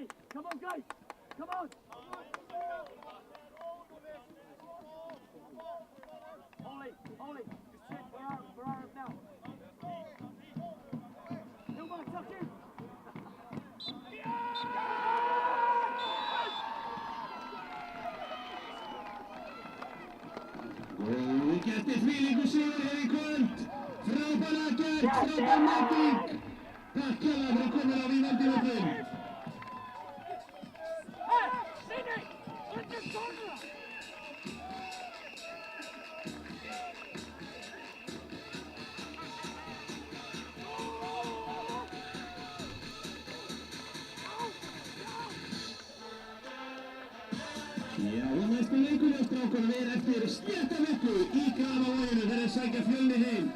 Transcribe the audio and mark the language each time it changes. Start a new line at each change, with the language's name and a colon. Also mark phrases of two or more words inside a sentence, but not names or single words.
English: Come on, guys. Come on. Ollie, just check where are now. Newman, tuck in.
Icelandic: Gætti þvílíkur sigur hér í kvöld. Frábæra gert, frábær mæting. Takk hérlega fyrir komin á Vívaldi völlinn.
English: Hey, Sini, let's just corner.
Icelandic: Já, og næsta leikur hjá strákunum eftir stéttaviku í Grafarvoginum þegar þeir sækja Fjölni heim.